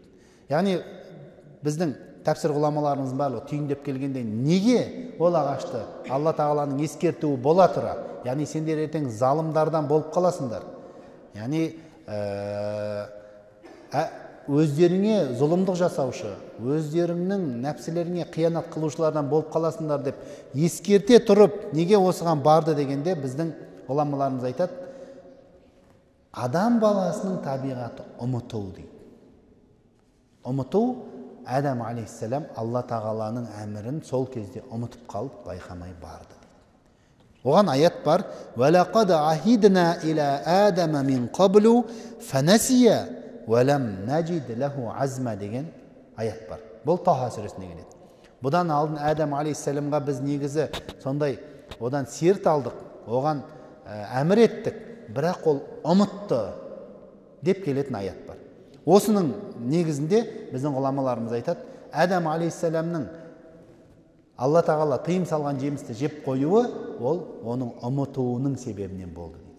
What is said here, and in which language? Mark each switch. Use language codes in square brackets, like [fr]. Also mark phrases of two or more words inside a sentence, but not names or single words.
[kk] Яғни біздің тәпсір ғұламаларымыз барлығы түйіндеп келгенде неге ол ағашты Алла тағаланың ескертуі бола тұра, яғни сендер ертең залымдардан болып қаласыңдар, яғни өздеріңе зұлымдық жасаушы, өздеріңнің нәпсілеріңе қиянат қылушылардан болып қаласыңдар деп ескерте тұрып, неге осыған барды дегенде біздің ғұламаларымыз айтады, адам баласының табиғаты ұмыту дейді. Ұмыту, Адам алейхиссалам Алла тағаланың әмірін сол кезде ұмытып қалып, байқамай барды. Оған аят бар: [ar] «ولقد عهدنا إلى آدم من قبل فنسي ولم نجد له عزما» [kk] деген аят бар. Бұл Таха сүресіне келеді. Бұдан алдын Адам алейхиссаламға біз негізі сондай одан серт алдық, оған әмір еттік, бірақ ол ұмытты деп келетін аят бар. Осының негізінде біздің ғұламаларымыз айтады, Адам алейхиссаламның Алла тағала тыйым салған жемісті жеп қоюы, ол оның ұмытуының себебінен болды дейді.